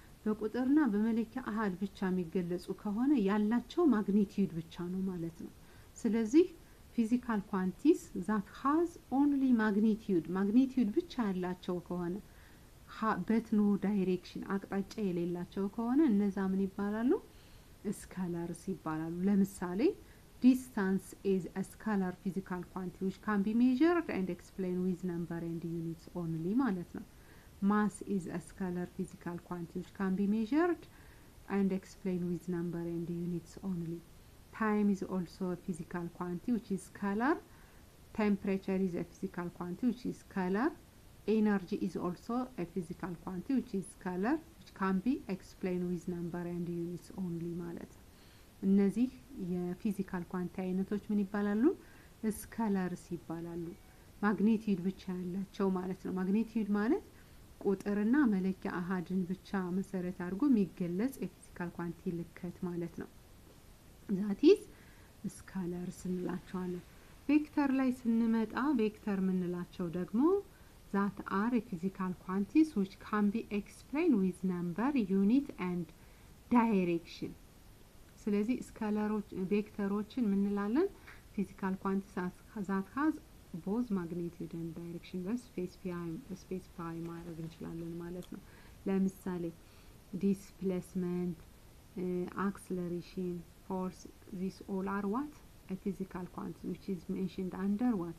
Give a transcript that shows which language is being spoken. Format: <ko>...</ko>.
<am>በቁጥርና በመለኪያ አሃድ ብቻ የሚገለጹ ከሆነ ያላቸው ማግኒቲዩድ ብቻ ነው ማለት ነው። ስለዚህ ፊዚካል ኳንቲቲስ that has only ማግኒቲዩድ ብቻ ያላቸው ከሆነ but no direction አቅጣጫ የሌላቸው ከሆነ እነዛ ምን ይባላሉ?</am> <en>ስካላርስ ይባላሉ። ለምሳሌ distance is a scalar physical quantity which can be measured and explained with number and units only ማለት ነው። mass is a scalar physical quantity which can be measured and explained with number and units only. time is also a physical quantity which is scalar. temperature is a physical quantity which is scalar. energy is also a physical quantity which is scalar which can be explained with number and units only ማለት ነው። እነዚህ የፊዚካል ኳንቲ አይነቶች ምን ይባላሉ?</en> <am>ስካላርስ ይባላሉ። ማግኒቲዩድ ብቻ ያላቸው ማለት ነው። ማግኒቲዩድ ማለት ቁጥርና መለኪያ አሃድን ብቻ መሰረት አድርጎ የሚገለጽ የፊዚካል ኳንቲ ልከት ማለት ነው። that is ስካላርስ እንላቸዋለን። ቬክተር ላይ ስንመጣ ቬክተር ምንላቸው ደግሞ that are physical quantities which can be explained with number, unit and direction። ስለዚህ ስካላሮች ቬክተሮችን ምንላለን?</am> <en>ፊዚካል ኳንቲቲስ that has both magnitude and direction በስፔሲፋይ ማድረግ እንችላለን ማለት ነው። ለምሳሌ displacement, acceleration, force, these all are what? A physical quantity which is mentioned under what?</en>